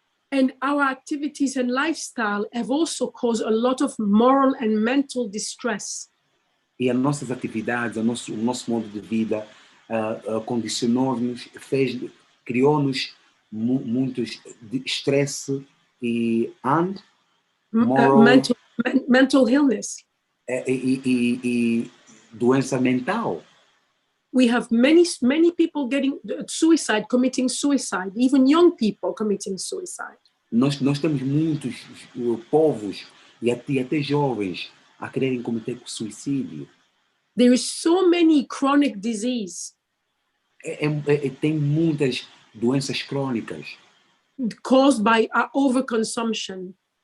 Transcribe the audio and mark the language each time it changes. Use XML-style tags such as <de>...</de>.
<en>And our activities and lifestyle have also caused a lot of moral and mental distress.</en> <pt>E as nossas atividades, o nosso modo de vida condicionou-nos, criou-nos muito estresse e</pt> <en>mental illness.</en> <pt>E doença mental.</pt> <en>We have many people committing suicide, even young people committing suicide.</en> <pt>Nós temos muitos povos e até jovens a quererem cometer suicídio.</pt> <en>There is so many chronic disease.</en> <pt>Tem muitas doenças crônicas.</pt> <en>Caused by overconsumption.</en>